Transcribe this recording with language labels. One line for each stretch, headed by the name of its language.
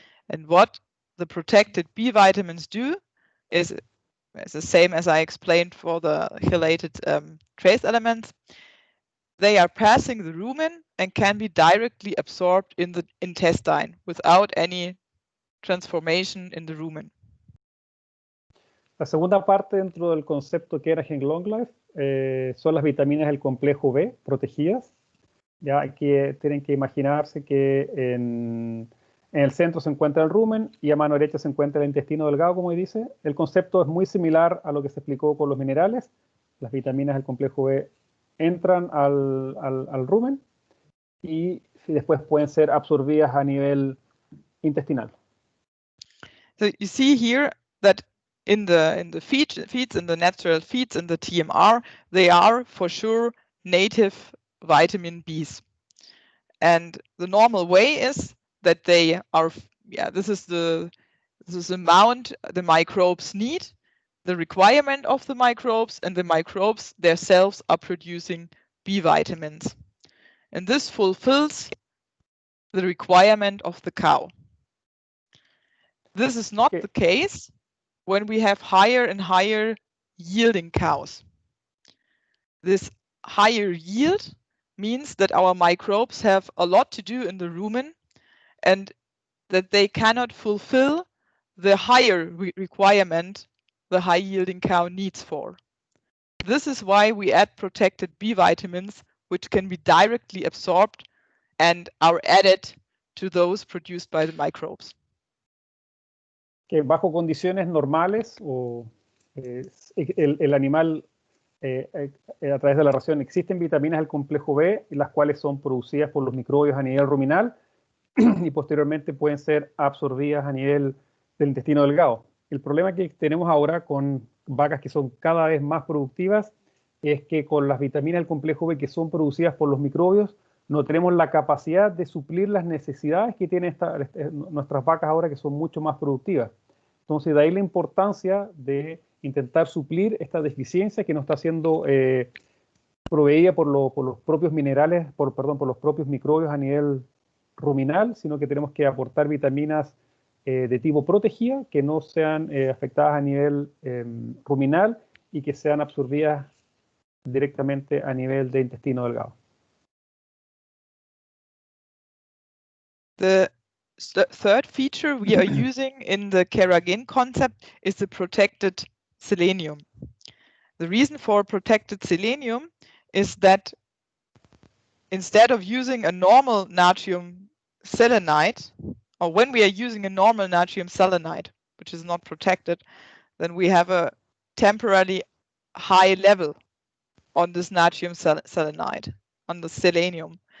English: And what the protected B vitamins do is the same as I explained for the chelated trace elements. They are passing the rumen and can be directly absorbed in the intestine without any transformation in the rumen.
Spanish: La segunda parte dentro del concepto Keragen Long Life son las vitaminas del complejo B protegidas. Ya tienen que imaginarse que en el centro se encuentra el rumen y a mano derecha se encuentra el intestino delgado, como dice. El concepto es muy similar a lo que se explicó con los minerales. Las vitaminas del complejo B entran al rumen y después pueden ser absorbidas a nivel intestinal.
English: So you see here that in the feeds, in the natural feeds, in the TMR, they are for sure native vitamin Bs. And the normal way is that they are, this is the amount the microbes need, the requirement of the microbes, and the microbes themselves are producing B vitamins. And this fulfills the requirement of the cow. This is not the case when we have higher and higher yielding cows. This higher yield means that our microbes have a lot to do in the rumen and that they cannot fulfill the higher requirement the high yielding cow needs for. This is why we add protected B vitamins, which can be directly absorbed and are added to those produced by the microbes.
Spanish: Que bajo condiciones normales el animal a través de la ración existen vitaminas del complejo B, las cuales son producidas por los microbios a nivel ruminal y posteriormente pueden ser absorbidas a nivel del intestino delgado. El problema que tenemos ahora con vacas que son cada vez más productivas es que con las vitaminas del complejo B que son producidas por los microbios no tenemos la capacidad de suplir las necesidades que tienen nuestras vacas ahora, que son mucho más productivas. Entonces, de ahí la importancia de intentar suplir esta deficiencia que nos está siendo proveída por los propios minerales, por los propios microbios a nivel ruminal, sino que tenemos que aportar vitaminas de tipo protegida, que no sean afectadas a nivel ruminal y que sean absorbidas directamente a nivel de intestino delgado.
English: The third feature we are using in the Carrageen concept is the protected selenium. The reason for protected selenium is that instead of using a normal natrium selenide, or when we are using a normal natrium selenide, which is not protected, then we have a temporarily high level on this natrium selenide, on the selenium.